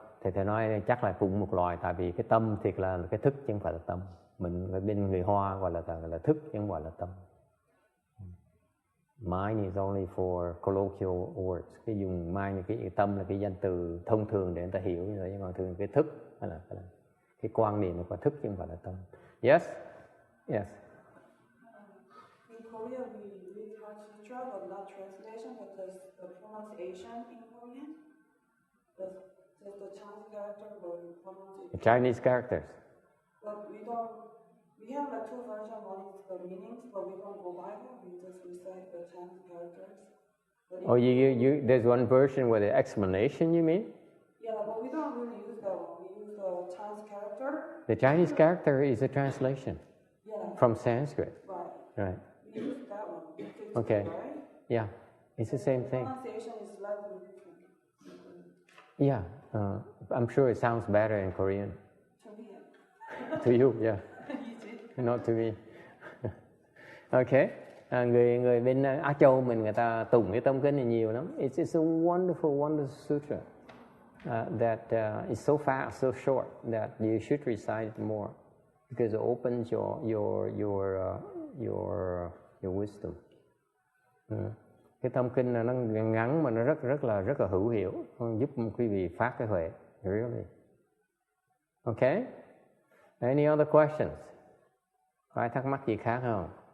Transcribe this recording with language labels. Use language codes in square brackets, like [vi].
[vi] Thì thầy nói chắc là cũng một loài, tại vì cái tâm thiệt là cái thức chứ không phải là tâm. Mình ở bên người Hoa gọi là thức chứ không gọi là tâm. [en] Mind is only for colloquial words. [vi] Cái dùng mind, cái tâm là cái danh từ thông thường để người ta hiểu như vậy, nhưng mà thường cái thức hay là cái quan niệm của thức chứ không phải là tâm. [en] Yes? Yes. In Korea, we read Heart Sutra, but not translation, but the pronunciation in Korean. Just the Chinese character, but we pronounce it. The Chinese characters. But we have like two versions. One is the meanings, but we don't go by them. We just recite the Chinese characters. Oh, there's one version with the explanation, you mean? Yeah, but we don't really use that one. We use the Chinese character. The Chinese character is a translation from Sanskrit. Right. We use that one. Okay. Right? Yeah, it's the same thing. Pronunciation is slightly different. Yeah, I'm sure it sounds better in Korean. To me. To you, yeah. Not to me. Okay. [vi] Người bên Á Châu mình, người ta tụng cái tâm kinh này nhiều lắm. [en] It's a wonderful sutra that is so fast, so short that you should recite it more because it opens your wisdom. [vi] Cái tâm kinh là nó ngắn mà nó rất là hữu hiệu, giúp quý vị phát cái huệ. [en] Really. Okay? Any other questions? [vi] Có ai thắc mắc gì khác không?